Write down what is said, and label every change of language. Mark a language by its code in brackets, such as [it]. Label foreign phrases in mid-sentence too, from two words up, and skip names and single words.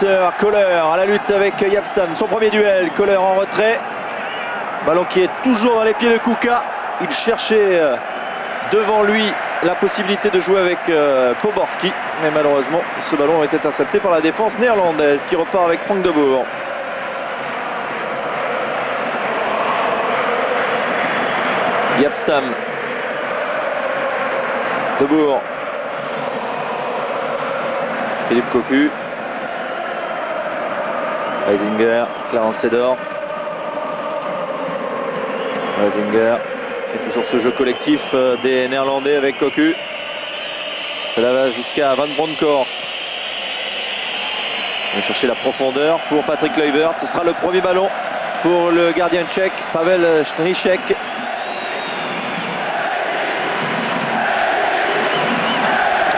[fr] Koller à la lutte avec Jaap Stam. Son premier duel, Koller en retrait. Ballon qui est toujours dans les pieds de Kuka. Il cherchait devant lui la possibilité de jouer avec Poborský. Mais malheureusement, ce ballon a été intercepté par la défense néerlandaise qui repart avec Frank de Boer. Jaap Stam. De Boer. Philippe Cocu. Reisinger, Clarence Seedorf. Reisinger. Et toujours ce jeu collectif des Néerlandais avec Cocu. Cela va jusqu'à Van Bronckhorst. On va chercher la profondeur pour Patrick Kluivert. Ce sera le premier ballon pour le gardien tchèque, Pavel Stříček.